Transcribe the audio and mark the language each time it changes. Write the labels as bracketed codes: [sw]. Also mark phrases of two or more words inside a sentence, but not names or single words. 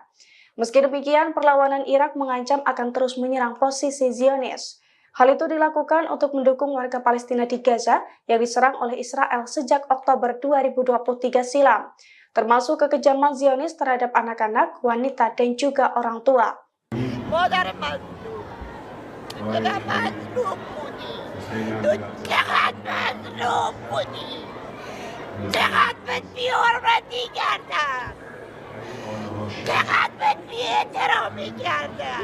[id] Meski demikian, perlawanan Irak mengancam akan terus menyerang posisi Zionis. Hal itu dilakukan untuk mendukung warga Palestina di Gaza yang diserang oleh Israel sejak Oktober 2023 silam, termasuk kekejaman Zionis terhadap anak-anak, wanita, dan juga orang tua. [fa] چقدر مظلوم بودی چقدر بهت بی‌حرمتی کردم چقدر بهت بی‌احترامی کردم